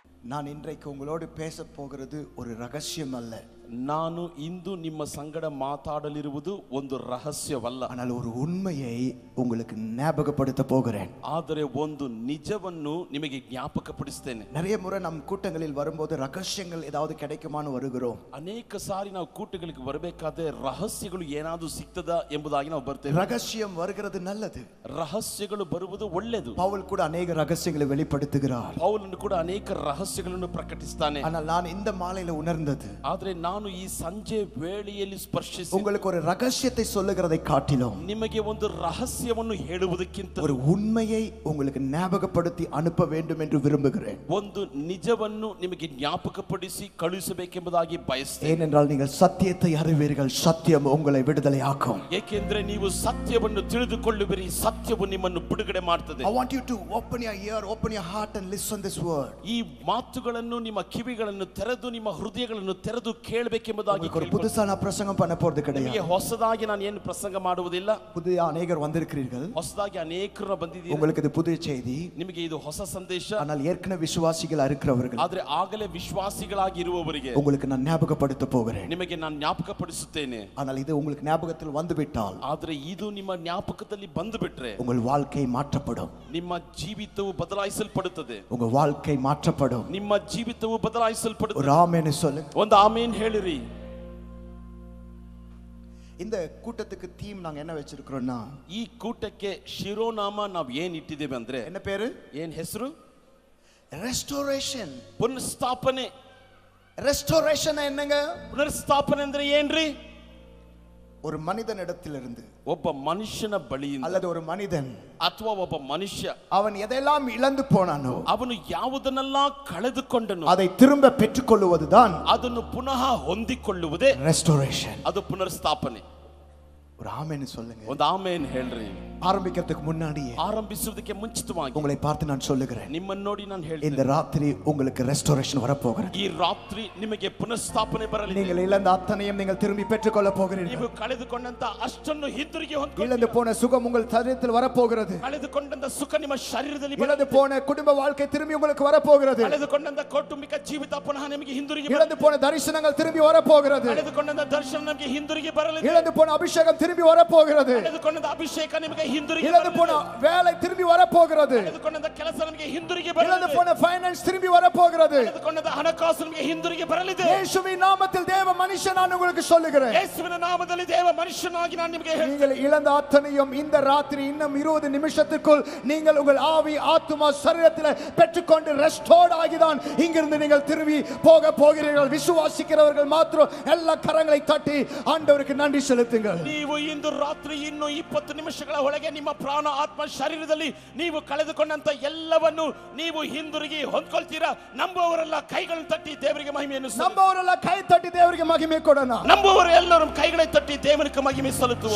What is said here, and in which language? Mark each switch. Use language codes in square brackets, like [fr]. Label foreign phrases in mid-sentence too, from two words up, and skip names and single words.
[ta] நான் இன்றைக்கு உங்களோடு பேச போகிறது ஒரு ரகசியம் அல்ல. [kn] ನಾನು ಇಂದು ನಿಮ್ಮ ಸಂಗಡ ಮಾತಾಡಲಿರುವುದು ಒಂದು ರಹಸ್ಯವಲ್ಲ, [ta] ஆனால் ஒரு உண்மையை உங்களுக்கு ஞாபகப்படுத்த போகிறேன். [kn] ಆದರೆ ಒಂದು ನಿಜವನ್ನು ನಿಮಗೆ ಜ್ಞಾಪಕಪಡಿಸುತ್ತೇನೆ. [ta] நிறைய முறை நம் கூட்டங்களில் வரும்போது ரகசியங்கள் ஏதாவது கிடைக்குமான்னு வருகிறோம். [kn] ಅನೇಕ ಸಾರಿ ನಾವು ಕೂಟಗಳಿಗೆ ಬರಬೇಕಾದ್ರೆ ರಹಸ್ಯಗಳು ಏನಾದರೂ ಸಿಗ್ತದಾ ಎಂಬುದಾಗಿ ನಾವು ಬರ್ತೇವೆ. [ta] ரகசியம் வருகிறது நல்லது. [kn] ರಹಸ್ಯಗಳು ಬರುವುದು ಒಳ್ಳೆಯದು. [ta] பவுல் கூட अनेक ரகசியங்களை வெளிப்படுத்துகிறார். [kn] ಪೌಲನು ಕೂಡ ಅನೇಕ ರಹಸ್ಯಗಳನ್ನು ಪ್ರಕಟಿಸುತ್ತಾನೆ. [ta] ஆனால் நான் இந்த மாலையில உணர்ந்தது, [kn] ಆದರೆ ನಾನು ಈ ಸಂಜೆ ವೇಳೆಯಲ್ಲಿ ಸ್ಪರ್ಶಿಸಿ [ta] உங்களுக்கு ஒரு ரகசியத்தை சொல்லுகிறதை காட்டிலும் [kn] ನಿಮಗೆ ಒಂದು ರಹಸ್ಯವನ್ನು ಹೇಳುವುದಕ್ಕಿಂತ [ta] ஒரு உண்மையை உங்களுக்கு ஞாபகப்படுத்தி அனுப்ப வேண்டும் என்று விரும்புகிறேன். [kn] ಒಂದು ನಿಜವನ್ನು ನಿಮಗೆ ಜ್ಞಾಪಕಪಡಿಸಿ ಕಳುಹಿಸಬೇಕೆಂಬುದಾಗಿ ಬಯಸುತ್ತೇನೆ. [ta] ஏனென்றால் நீங்கள் சத்தியத்தை அறிவீர்கள், சத்தியம் உங்களை விடுதலையாக்கும். [kn] ಏಕೆಂದರೆ ನೀವು ಸತ್ಯವನ್ನು ತಿಳಿದುಕೊಳ್ಳುವಿರಿ, ಸತ್ಯವು ನಿಮ್ಮನ್ನು ಬಿಡುಗಡೆ ಮಾಡುತ್ತದೆ. [en] I want you to open your ear, open your heart and listen this word. [kn] ಈ ಮಾತುಗಳನ್ನು ನಿಮ್ಮ ಕಿವಿಗಳನ್ನು ತೆರೆದು ನಿಮ್ಮ ಹೃದಯಗಳನ್ನು ತೆರೆದು ಕೇಳಬೇಕೆಂಬುದಾಗಿ [ta] ஒரு புதுசான பிரசங்கம் பண்ண போறது கிடையாது. [kn] ನಿಮಗೆ ಹೊಸದಾಗಿ ನಾನು ಏನು ಪ್ರಸಂಗ ಮಾಡುವುದಿಲ್ಲ. [ta] புதிய அநேகர் வந்திருக்கிறீர்கள், [kn] ಹೊಸದಾಗಿ ಅನೇಕರು ಬಂದಿದ್ದೀರಿ, [ta] உங்களுக்கு இது புதிய செய்தி, [kn] ನಿಮಗೆ ಇದು ಹೊಸ ಸಂದೇಶ. [ta] ஆனால் ஏற்கனவே விசுவாசிகளா இருக்கிறவர்கள், [kn] ಆದರೆ ಆಗಲೇ ವಿಶ್ವಾಸಿಗಳಾಗಿ ಇರುವವರಿಗೆ [ta] உங்களுக்கு நான் ஞாபகப்படுத்த போகிறேன். [kn] ನಿಮಗೆ ನಾನು ಜ್ಞಾಪಕಪಡಿಸುತ್ತೇನೆ. [ta] ஆனால் இது உங்களுக்கு ஞாபகத்தில் வந்துவிட்டால், [kn] ಆದರೆ ಇದು ನಿಮ್ಮ ಜ್ಞಾಪಕದಲ್ಲಿ ಬಂದುಬಿಟ್ರೆ [ta] உங்கள் வாழ்க்கை மாற்றப்படும். [kn] ನಿಮ್ಮ ಜೀವಿತವು ಬದಲಾಯಿಸಲ್ಪಡುತ್ತದೆ. [ta] உங்க வாழ்க்கை மாற்றப்படும். [kn] ನಿಮ್ಮ ಜೀವಿತವು ಬದಲಾಯಿಸಲ್ಪಡುತ್ತದೆ. [ta] ஒரு ஆமென் சொல்லுங்க. [kn] ಒಂದು ಆಮೆನ್ ಹೇಳಿರಿ. [ta] இந்த கூட்டத்துக்கு தீம் நாங்க என்ன வச்சிருக்கிறோம்னா, [kn] ಈ ಕೂಟಕ್ಕೆ ಶಿರೋನಾಮ ನಾವು ಏನ್ ಇಟ್ಟಿದ್ದೇವೆ ಅಂದ್ರೆ, [ta] என்ன பேரு? [kn] ಏನ್ ಹೆಸರು? [ta] ரெஸ்டோரேஷன். [kn] ಪುನರ್ಸ್ಥಾಪನೆ. [ta] ரெஸ்டோரேஷன் என்னங்க? [kn] ಪುನರ್ಸ್ಥಾಪನೆ ಅಂದ್ರೆ ಏನ್ರಿ? [ta] ஒரு மனிதனிடத்திலிருந்து, [kn] ಒಬ್ಬ ಮನುಷ್ಯನ ಬಳಿಯಿಂದ [ta] அல்லது ஒரு மனிதன் [kn] ಅಥವಾ ಒಬ್ಬ ಮನುಷ್ಯ [ta] அவன் எதெல்லாம் இழந்து போனானோ [kn] ಅವನು ಯಾವುದನ್ನೆಲ್ಲ ಕಳೆದುಕೊಂಡನು [ta] அதை திரும்ப பெற்றுக்கொள்வதுதான் [kn] ಅದನ್ನು ಪುನಃ ಹೊಂದಿಕೊಳ್ಳುವುದೇ [ta] ரெஸ்டோரேஷன். [kn] ಅದು ಪುನರ್ಸ್ಥಾಪನೆ. [ta] ஒரு ஆமென் சொல்லுங்க. [kn] ಒಂದು ಆಮೆನ್ ಹೇಳ್ರಿ. [ta] ஆரம்பிக்கிறதுக்கு முன்னாடியே, [kn] ಆರಂಭಿಸುವುದಕ್ಕೆ ಮುಂಚಿತವಾಗಿ [ta] உங்களை பார்த்து நான் சொல்லுகிறேன், [kn] ನಿಮ್ಮನ್ನು ನೋಡಿ ನಾನು [ta] இந்த [kn] ಹೇಳ್ತೇನೆ, [ta] ராத்திரி உங்களுக்கு ரெஸ்டோரேஷன் வரப்போகிறது. [kn] ಈ ರಾತ್ರಿ ನಿಮಗೆ ಪುನರ್ಸ್ಥಾಪನೆ ಬರಲಿದೆ. [ta] நீங்கள் இழந்த அத்தனையும் நீங்கள் திரும்பி பெற்றுக்கொள்ள போகிறீர்கள். [kn] ನೀವು ಕಳೆದುಕೊಂಡಂತ ಅಷ್ಟನ್ನು ಹಿಂದಿರುಗಿ [ta] இழந்து போன சுகம் உங்கள் சரீரத்தில் வரப்போகிறது. [kn] ಕಳೆದುಕೊಂಡಂತ ಸುಖ ನಿಮ್ಮ ಶರೀರದಲ್ಲಿ [ta] இழந்து போன குடும்ப வாழ்க்கை திரும்பி உங்களுக்கு வரப்போகிறது. [kn] ಕಳೆದುಕೊಂಡಂತ ಕೌಟುಂಬಿಕ ಜೀವಿತ ಪುನಃ ನಿಮಗೆ ಹಿಂದಿರುಗಿ, [ta] இழந்து போன தரிசனங்கள் திரும்பி வரப்போகிறது. [kn] ಕಳೆದುಕೊಂಡಂತ ದರ್ಶನ ನಿಮಗೆ ಹಿಂದಿರುಗಿ ಬರಲಿದೆ. [ta] இழந்து போன அபிஷேகம் திரும்பி வரப்போகிறது. [kn] ಕಳೆದುಕೊಂಡಂತ ಅಭಿಷೇಕ ನಿಮಗೆ ಹಿಂದಿರುಗಿ, [ta] இழந்து போன வேலை திரும்பி வரப்போகிறது. [kn] ಕಳೆದುಕೊಂಡಂತ ಕೆಲಸ ನಿಮಗೆ ಹಿಂದಿರುಗಿ [ta] இழந்து [kn] ಬರಲಿದೆ. [ta] போன ஃபைனான்ஸ் திரும்பி வரப்போகிறது. [kn] ಕಳೆದುಕೊಂಡಂತ ಹಣಕಾಸು ನಿಮಗೆ ಹಿಂದಿರುಗಿ ಬರಲಿದೆ. [ta] இயேசுவின் நாமத்தில் தேவ மனுஷன் நான் உங்களுக்கு சொல்லுகிறேன், [kn] ಯೇಸುವಿನ ನಾಮದಲ್ಲಿ ದೇವ ಮನುಷ್ಯನಾಗಿ ನಾನು ನಿಮಗೆ ಹೇಳ್ತೇನೆ, [ta] நீங்கள் இழந்த அத்தனையும் இந்த ராத்திரி இன்னும் 20 நிமிஷத்துக்குள் நீங்கள் உங்கள் ஆவி ஆத்துமா சரீரத்தில் பெற்றுக்கொண்டு ரெஸ்டோர்ட் ஆகிதான் இங்கிருந்து நீங்கள் திரும்பி போக போகிறீர்கள். விசுவாசிக்கிறவர்கள் மாத்திரம் எல்லா கரங்களை தட்டி ஆண்டவருக்கு நன்றி செலுத்துங்கள். [kn] ನೀವು ಇಂದು ರಾತ್ರಿ ಇನ್ನು 20 ನಿಮಿಷಗಳ ಒಳಗೆ ನಿಮ್ಮ ಪ್ರಾಣ ಆತ್ಮ ಶರೀರದಲ್ಲಿ ನೀವು ಕಳೆದುಕೊಂಡಂತ ಎಲ್ಲವನ್ನು ನೀವು ಹಿಂದಿರುಗಿ ಹೊಂದ್ಕೊಳ್ತೀರಾ. ನಂಬುವವರೆಲ್ಲ ಕೈಗಳನ್ನು ತಟ್ಟಿ ದೇವರಿಗೆ ಮಹಿಮೆಯನ್ನು ಸಲ್ಲಿಸಿ. ನಂಬುವವರೆಲ್ಲ ಕೈ ತಟ್ಟಿ ದೇವರಿಗೆ ಮಹಿಮೆ ಕೊಡೋಣ. ನಂಬುವವರು ಎಲ್ಲರೂ ಕೈகளை ತಟ್ಟಿ ದೇವರಿಗೆ ಮಹಿಮೆ ಸಲ್ಲಿಸುವ.